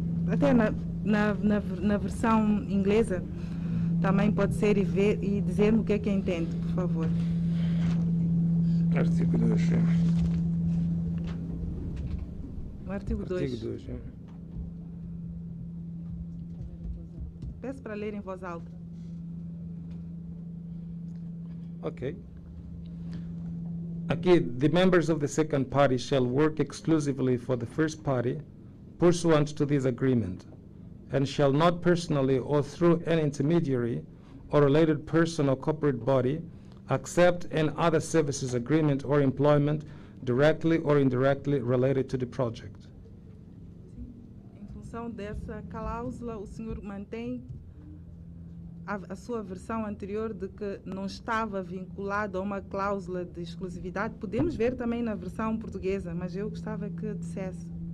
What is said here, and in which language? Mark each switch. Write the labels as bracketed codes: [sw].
[pt] Até na versão inglesa também pode ser e dizer-me o que é que entende, por favor. Artigo 2. No artigo 2. Artigo 2. Peço para ler em voz alta. Ok. [en] Aqui, the members of the second party shall work exclusively for the first party pursuant to this agreement, and shall not personally or through an intermediary or related person or corporate body accept any other services agreement or employment directly or indirectly related to the project. [pt] Em função dessa cláusula, o senhor mantém a sua versão anterior de que não estava vinculado a uma cláusula de exclusividade. Podemos ver também na versão portuguesa, mas eu gostava que dissesse.